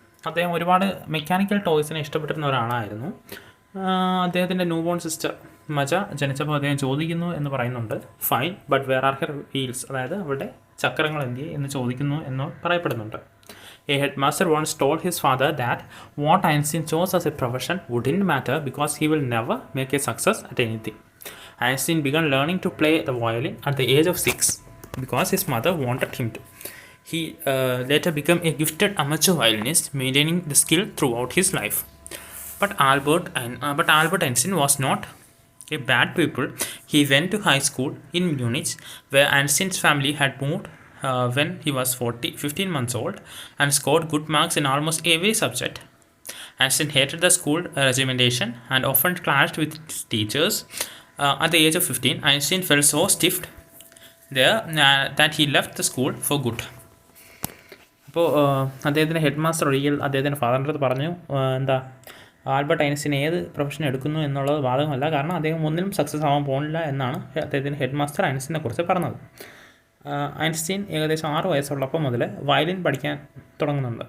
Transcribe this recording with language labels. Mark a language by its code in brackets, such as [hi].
[ml] അദ്ദേഹം ഒരുപാട് മെക്കാനിക്കൽ ടോയ്സിനെ ഇഷ്ടപ്പെട്ടിരുന്ന ഒരാളായിരുന്നു. അദ്ദേഹത്തിൻ്റെ ന്യൂബോൺ സിസ്റ്റർ മജ ജനിച്ചപ്പോൾ അദ്ദേഹം ചോദിക്കുന്നു എന്ന് പറയുന്നുണ്ട്, [en] fine but where are her wheels, [ml] അതായത് അവരുടെ ചക്രങ്ങൾ എന്തിയെ എന്ന് ചോദിക്കുന്നു എന്ന് പറയപ്പെടുന്നുണ്ട്. [en] A headmaster once told his father that what Einstein chose as a profession wouldn't matter because he will never make a success at anything. Einstein began learning to play the violin at the age of 6 because his mother wanted him to. He later became a gifted amateur violinist, maintaining the skill throughout his life. But Albert Einstein was not a bad pupil. He went to high school in Munich, where Einstein's family had moved when he was 15 months old, and scored good marks in almost every subject. Einstein hated the school regimentation and often clashed with his teachers. At the age of 15, Einstein felt so stiffed there that he left the school for good. [ml] അപ്പോൾ അദ്ദേഹത്തിൻ്റെ head master ഒരിക്കൽ അദ്ദേഹത്തിൻ്റെ ഫാദറിൻ്റെ അടുത്ത് പറഞ്ഞു, Albert Einstein ഏത് profession എടുക്കുന്നു എന്നുള്ളത് ബാധകമല്ല, കാരണം അദ്ദേഹം ഒന്നിനും സക്സസ് ആവാൻ പോകുന്നില്ല എന്നാണ് അദ്ദേഹത്തിൻ്റെ ഹെഡ് മാസ്റ്റർ ഐൻസ്റ്റീനെ കുറിച്ച് പറഞ്ഞത്. ഐൻസ്റ്റീൻ ഏകദേശം 6 വയസ്സുള്ളപ്പോൾ മുതൽ വയലിൻ പഠിക്കാൻ തുടങ്ങുന്നുണ്ട്.